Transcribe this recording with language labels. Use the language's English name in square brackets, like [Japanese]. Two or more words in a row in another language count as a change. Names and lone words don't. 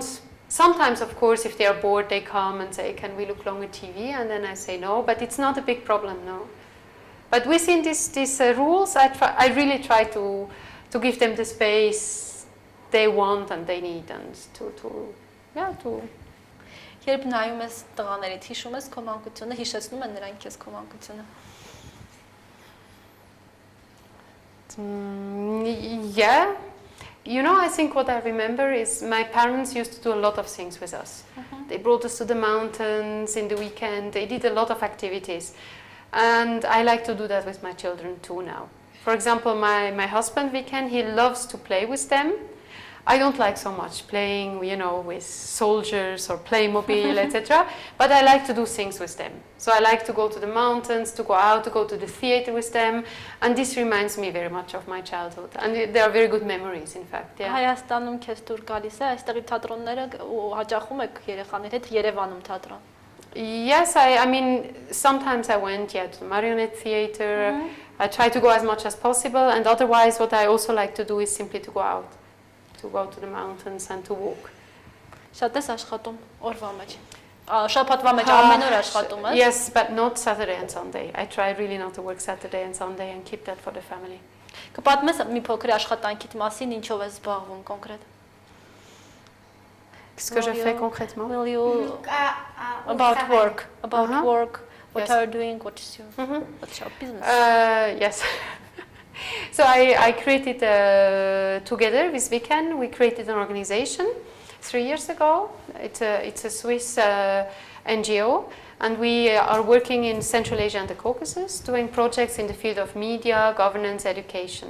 [English] Sometimes, of course, if they are bored, they come and say, can we look longer TV? And then I say no, but it's not a big problem, no. But within these rules, I really try to give them the space they want and they need, and to. [Armenian] Երբ նայում ես տղաներիդ, հիշում ես քո մանկությունը, հիշեցնում են նրանք քեզ քո մանկությունը։ [English] Yeah. I think what I remember is my parents used to do a lot of things with us. They brought us to the mountains in the weekend. They did a lot of activities. And I like to do that with my children too now. For example, my husband, Viken, he loves to play with them. I don't like so much playing, you know, with soldiers or Playmobil, etc. But I like to do things with them. So I like to go to the mountains, to go out, to go to the theater with them. And this reminds me very much of my childhood. And they are very good memories, in fact. Yeah. [Armenian] Հայաստանում քեզ դուր գալիս է, այստեղի թատրոնները ու հաճախում եք երեխաների հետ Երևանում թատրոն։ [English] Yes, I mean, sometimes I went, yeah, to the marionette theater. I try to go as much as possible. And otherwise, what I also like to do is simply to go out. To go to the mountains and to walk. [Armenian] Շատ ես աշխատում օրվա մեջ։ Շաբաթվա մեջ ամեն օր աշխատում ես։ [English] Yes, but not Saturday and Sunday. I try really not to work Saturday and Sunday and keep that for the family. [Armenian] Կպատմես մի փոքր աշխատանքիդ մասին, ինչով ես զբաղվում կոնկրետ։ [French] Qu'est-ce que je fais concrètement? [English] Will you about work, what are you doing, what's your business? Yes. So I created, together with Viken, we created an organization 3 years ago. It's a Swiss NGO, and we are working in Central Asia and the Caucasus, doing projects in the field of media, governance, education.